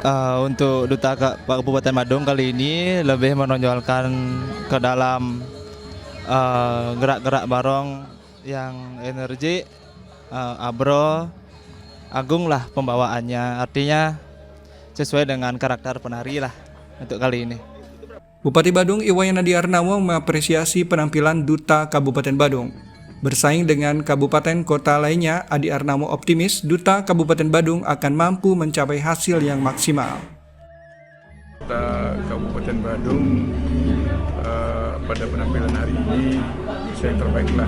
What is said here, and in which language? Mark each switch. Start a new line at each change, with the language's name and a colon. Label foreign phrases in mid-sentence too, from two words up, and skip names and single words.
Indonesian: Untuk Duta Kabupaten Badung kali ini lebih menonjolkan ke dalam gerak-gerak barong yang energi, abro, agung lah pembawaannya. Artinya sesuai dengan karakter penari lah untuk kali ini. Bupati Badung Iwayan Adi Arnawo mengapresiasi penampilan Duta Kabupaten Badung. Bersaing dengan kabupaten kota lainnya, Adi Arnawo optimis Duta Kabupaten Badung akan mampu mencapai hasil yang maksimal. Duta Kabupaten Badung pada penampilan hari ini bisa yang terbaik lah.